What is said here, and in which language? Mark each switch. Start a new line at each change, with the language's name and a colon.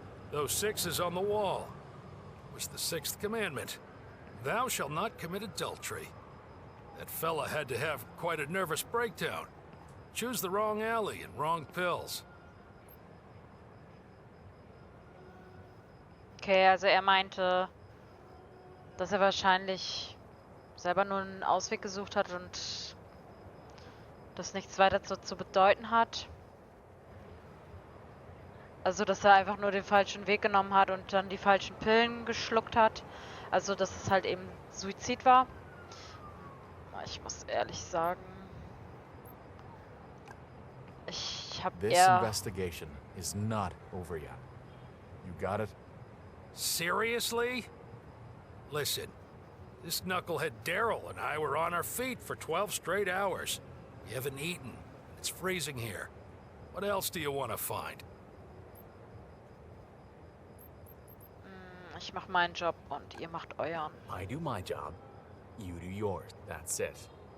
English: Those 6s on the wall was the 6th commandment. Thou shalt not commit adultery. That fella had to have quite a nervous breakdown. Choose the wrong alley and wrong pills.
German: Okay, also er meinte, dass er wahrscheinlich selber nur einen Ausweg gesucht hat und das nichts weiter zu bedeuten hat. Also, dass er einfach nur den falschen Weg genommen hat und dann die falschen Pillen geschluckt hat. Also, dass es halt eben Suizid war. Ich muss ehrlich sagen, ich habe
English: This
German: eher...
English: investigation is not over yet. You got it? Seriously? Listen, this knucklehead Daryl and I were on our feet for 12 straight hours. You haven't eaten. It's freezing here. What else do you want to find?
German: Ich mache meinen Job und ihr macht euren.
English: I do my job, you do yours. That's it.